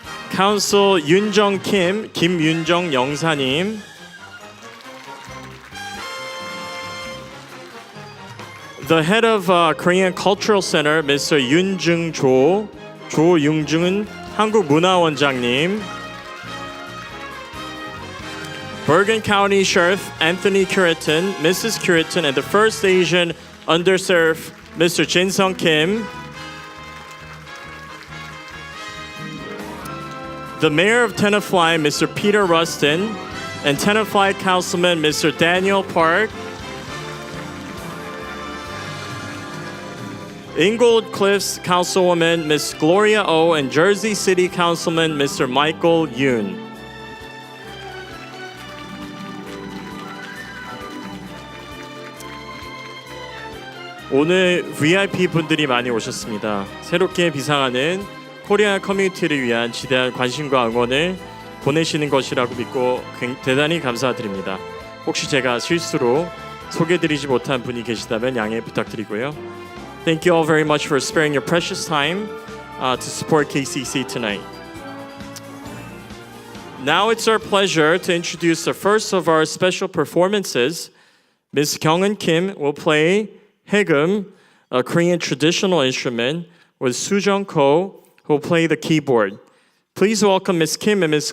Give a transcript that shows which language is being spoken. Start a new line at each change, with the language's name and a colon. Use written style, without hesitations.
English: Council Yoonjung Kim,
Korean: 김윤정 영사님.
English: The head of Korean Cultural Center, Mr.
Korean: 윤증 조윤증은 한국문화원장님.
English: Bergen County Sheriff Anthony Curitin, Mrs. Curitin, and the first Asian underserved, Mr. Jin-sung Kim. The mayor of Tenafly, Mr. Peter Rustin, and Tenafly Councilman, Mr. Daniel Park. Ingold Cliffs Councilwoman Ms. Gloria O, and Jersey City Councilman Mr. Michael Yoon.
Korean: 오늘 VIP 분들이 많이 오셨습니다. 새롭게 비상하는 코리아 커뮤니티를 위한 지대한 관심과 응원을 보내시는 것이라고 믿고 대단히 감사드립니다. 혹시 제가 실수로 소개드리지 못한 분이 계시다면 양해 부탁드리고요.
English: Thank you all very much for sparing your precious time to support KCC tonight. Now it's our pleasure to introduce the first of our special performances. Ms. Kyung-eun Kim will play haegeum, a Korean traditional instrument, with Soo-jung Ko, who will play the keyboard. Please welcome Ms. Kim and Ms.